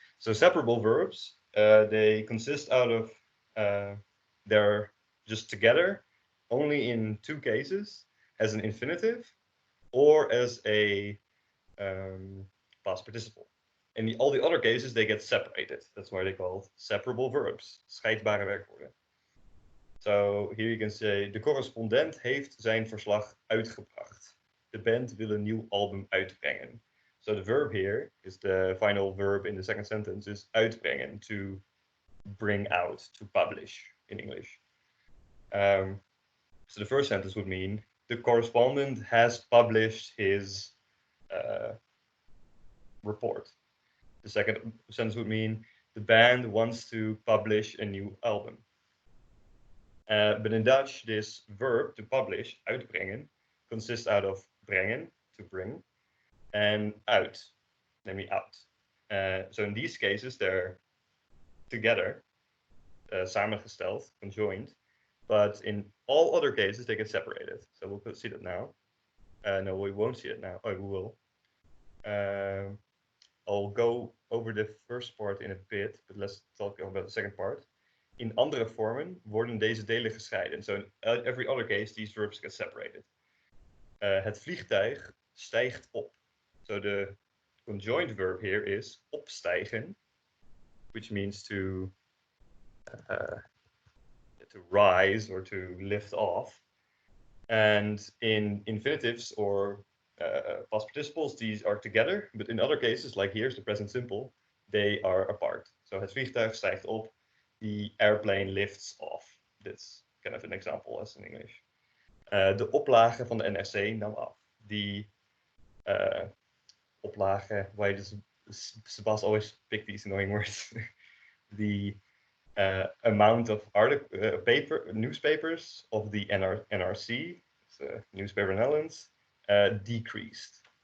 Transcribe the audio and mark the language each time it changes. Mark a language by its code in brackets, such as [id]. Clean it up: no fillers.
[en] So separable verbs, they consist out of, they're just together only in two cases, as an infinitive or as a past participle. In all the other cases, they get separated. That's why they call separable verbs, [nl] scheidbare werkwoorden. [en] So here you can say, [nl] de correspondent heeft zijn verslag uitgebracht. De band wil een nieuw album uitbrengen. [en] So the verb here is the final verb in the second sentence is uitbrengen, to bring out, to publish in English. So the first sentence would mean the correspondent has published his report. The second sentence would mean the band wants to publish a new album. But in Dutch, this verb to publish, uitbrengen, consists out of brengen, to bring, and uit, namely out. So in these cases, they're together, samengesteld, conjoined, but in all other cases, they get separated. So we'll see that now. No, we won't see it now. Oh, we will. I'll go over the first part in a bit, but let's talk about the second part. [nl] In andere vormen worden deze delen gescheiden. [en] So in every other case, these verbs get separated. [nl] Het vliegtuig stijgt op. [en] So the conjoined verb here is opstijgen, which means to rise or to lift off. And in infinitives or past participles, these are together, but in other cases, like here's the present simple, they are apart. So [nl] het vliegtuig stijgt op, [en] the airplane lifts off. That's kind of an example as in English. [nl] De oplage van de NRC nam af. [en] The oplage, why does Sebas always pick these annoying words? The amount of newspapers of the NRC, it's a newspaper in the Netherlands, decreased.